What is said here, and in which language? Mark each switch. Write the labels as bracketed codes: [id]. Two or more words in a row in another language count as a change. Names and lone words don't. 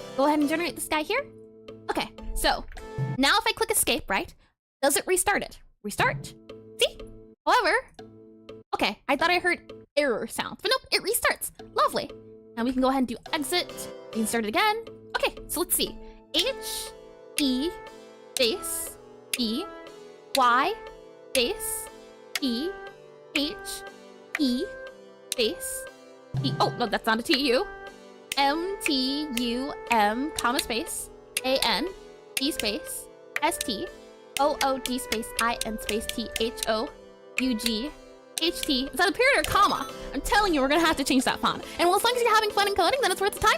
[en] Go ahead and generate this guy here. Okay, so now if I click escape, right? Does it restart it? Restart? See? However, okay, I thought I heard error sound, but nope, it restarts. Lovely. Now we can go ahead and do exit. We can start it again. Okay, so let's see. H, E, space, E, Y, space, E, H, E, space, E. Oh, no, that's not a T-U. M, T, U, M, comma, space, A, N, D, space, S, T, O-O-D space I-N space T-H-O-U-G H-T. Is that a period or a comma? I'm telling you, we're gonna have to change that font. And well, as long as you're having fun in coding, then it's worth the time.